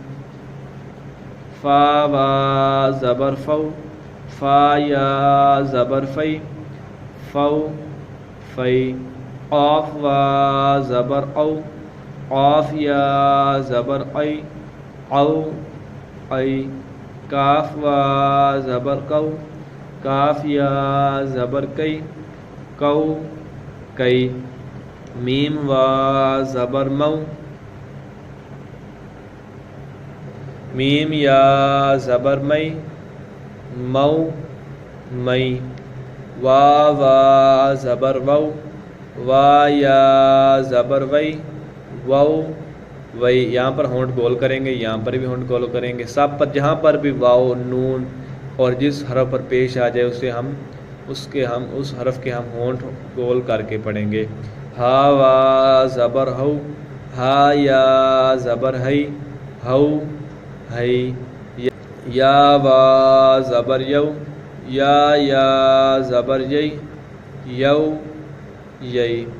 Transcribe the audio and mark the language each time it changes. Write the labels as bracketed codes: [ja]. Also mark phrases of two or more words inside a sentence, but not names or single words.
[ur] فا وا زبر فو، فا یا زبر فی فو فی، قاف وا زبر او، قاف یا زبر ای او ای، کاف وا زبر کو، کاف یا زبر کئی کو کئی، میم وا زبر مو، میم یا زبر مئی مو مئی، وا وا زبر وو، وا یا زبر وئی وو وئی. یہاں پر ہونٹ گول کریں گے، یہاں پر بھی ہونٹ گول کریں گے، سب پر جہاں پر بھی واو نون اور جس حرف پر پیش آ جائے اس حرف کے ہم ہونٹ گول کر کے پڑھیں گے. ہا وا زبر ہو، ہا یا زبر ہئی ہو ہئی، یا وا زبر یو، یا زبر یئی یو یئی.